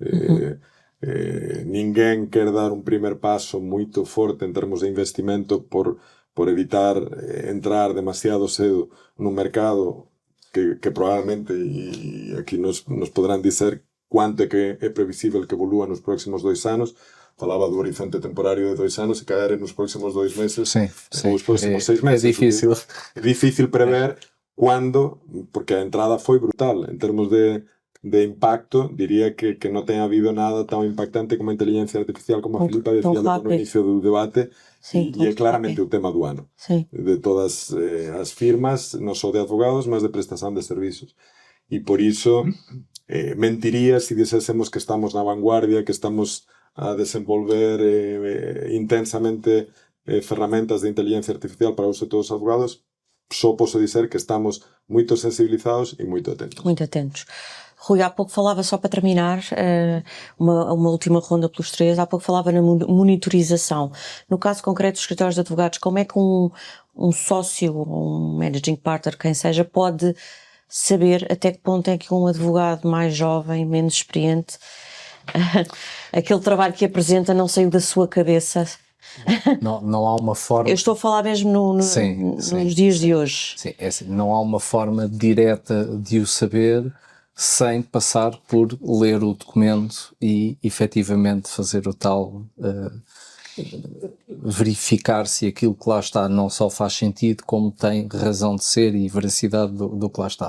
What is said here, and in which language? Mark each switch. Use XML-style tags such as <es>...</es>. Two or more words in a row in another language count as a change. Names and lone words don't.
<pt>Ninguém quer dar um primeiro passo muito forte em termos de investimento por evitar entrar demasiado cedo num mercado que provavelmente, e aqui nos poderán dizer quanto é que é previsível que evolua nos próximos 2 anos. Falava do horizonte temporário de 2 anos e calhar nos próximos 2 meses ou os próximos 6 meses. É difícil. É difícil prever quando, porque a entrada foi brutal em termos de impacto.</pt> <gl>Diría que no ten habido nada tan impactante como a inteligencia artificial, como a Filipa decía no inicio do debate, e é claramente o tema do ano.</gl> <pt>Sim.</pt> <gl>De todas as firmas, non só de advogados, mas de prestación de servicios. E por iso, mentiría se dixésemos que estamos na vanguardia, que estamos a desenvolver intensamente ferramentas de inteligencia artificial para o uso de todos os advogados. Só posso dizer que estamos moito sensibilizados e moito atentos.</gl> <pt>Muito atentos. Rui, há pouco falava, só para terminar, uma última ronda pelos 3, há pouco falava na monitorização. No caso concreto dos escritórios de advogados, como é que um sócio ou um</pt> <en>managing partner,</en> <pt>quem seja, pode saber até que ponto é que um advogado mais jovem, menos experiente, aquele trabalho que apresenta não saiu da sua cabeça Não há uma forma. Eu estou a falar mesmo Sim, nos dias de hoje. Sim, é assim, não há uma forma direta de o saber sem passar por ler o documento e efetivamente fazer o tal verificar se aquilo que lá está não só faz sentido, como tem razão de ser e veracidade do que lá está.</pt>